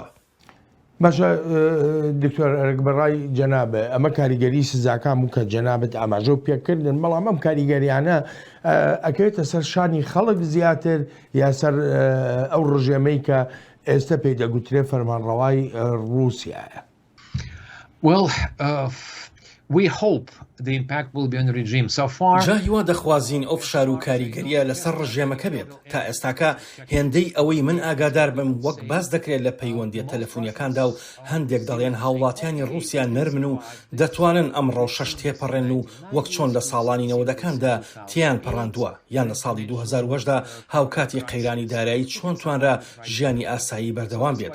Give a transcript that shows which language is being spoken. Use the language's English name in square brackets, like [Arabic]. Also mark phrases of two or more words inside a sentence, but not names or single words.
[Central Kurdish] باشە دکتۆر ئەرگبەڕای جەنابە ئەمە کاریگەری سزاکان و کە جەنابەت ئاماژە و پێکردن بەڵام ئەم کاریگەریانە ئەکەوێتە سەر شانی خەڵک زیاتر یا سەر ئەو ڕژێمەی کە ئێستا پێی دەگوترێت فەرمانڕەوای رووسیایە؟ [English] Well, we hope the impact will be on the regime. So far... [Central Kurdish] جا هیوا دەخوازین ئەو فشار و کاریگەریە لەسەر ڕژێمەکە بێت تا ئێستاکە هێندەی ئەوەی من ئاگادار بم وەک باس دەکرێت لە پەیوەندیە تەلەفۆنیەکاندا و هەندێک دەڵێن هاوڵاتیانی رووسیا نەرمن و دەتوانن ئەم ڕەوشەش تێپەڕێن و وەک چۆن لە ساڵانی 90ەکاندا تیان پەڕاندووە یان لە ساڵی 2010دا هاوکاتی قەیرانی دارایی چۆن توانرا ژیانی ئاسایی بەردەوام بێت.